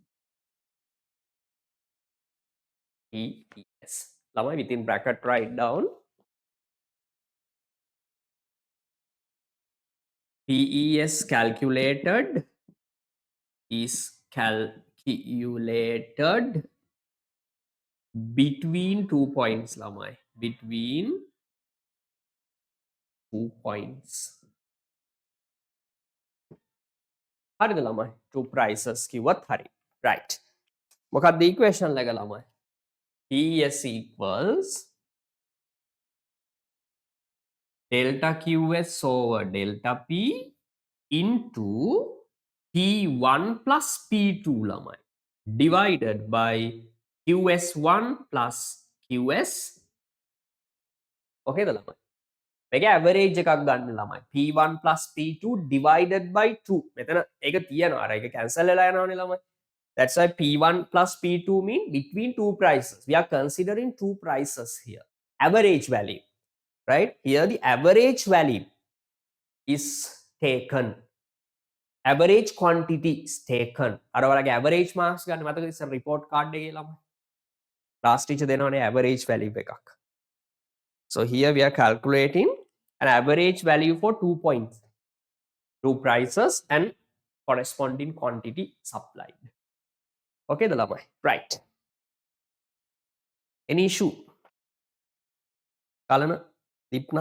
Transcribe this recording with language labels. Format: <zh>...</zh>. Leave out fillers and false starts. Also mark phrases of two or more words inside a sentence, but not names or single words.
<en>Now within bracket write down PES calculated is calculated accumulated between 2 points lamai. Between 2 points.</en> <si>හරිද ළමයි?</si> <en>Two prices</en> <si>කිව්වත් හරි. Right. මොකක්ද equation එක ළමයි?</si> <en>PS equals delta QS over delta P into P1 plus P2 ළමයි. Divided by QS1 plus QS.</en> <si>Okay ද ළමයි? මේක average එකක් ගන්න ළමයි.</si> <en>P1 plus P2 divided by 2.</en> <si>මෙතන ඒක තියෙනවා. අර ඒක cancel වෙලා යනවනේ ළමයි.</si> <en>That's why P1 plus P2 mean between two prices. We are considering two prices here. Average value, right? Here the average value is taken. Average quantity is taken.</en> <si>අර ඔයාලගේ</si> <en>average marks</en> <si>ගන්න මතකද ඉතින්</si> <en>report card</en> <si>එකේ ළමයි.</si> <en>Last teacher</en> <si>දෙනවනේ</si> <en>average value</en> <si>එකක්.</si> <en>So here we are calculating an average value for 2 points, 2 prices and corresponding quantity supplied. Okay, the lamai. Right. Any issue? Kalana, Dipna?</en>